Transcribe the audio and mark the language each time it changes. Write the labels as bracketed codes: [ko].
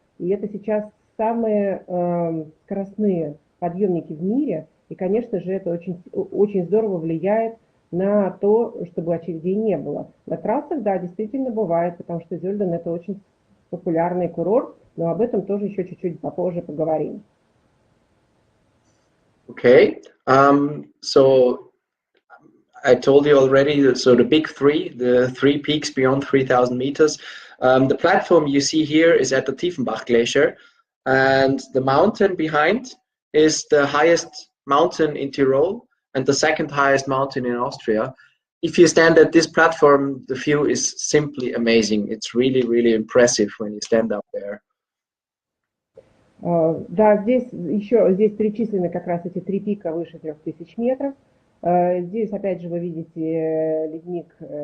[ru] И это сейчас самые скоростные подъемники в мире. И, конечно же, это очень здорово влияет на то, чтобы очередей не было. На трассах, да, действительно бывает, потому что Зельден – это очень популярный курорт, но об этом тоже еще чуть-чуть попозже поговорим. [en] Okay, so I told you already, so the big 3, the 3 peaks beyond 3,000 meters. The platform you see here is at the Tiefenbach Glacier, and the mountain behind is the highest mountain in Tyrol and the second highest mountain in Austria. If you stand at this platform, the view is simply amazing. It's really, really impressive when you stand up there. [ru] Да, здесь перечислены как раз эти 3 пика выше 3000 метров. Здесь, опять же, вы видите ледник.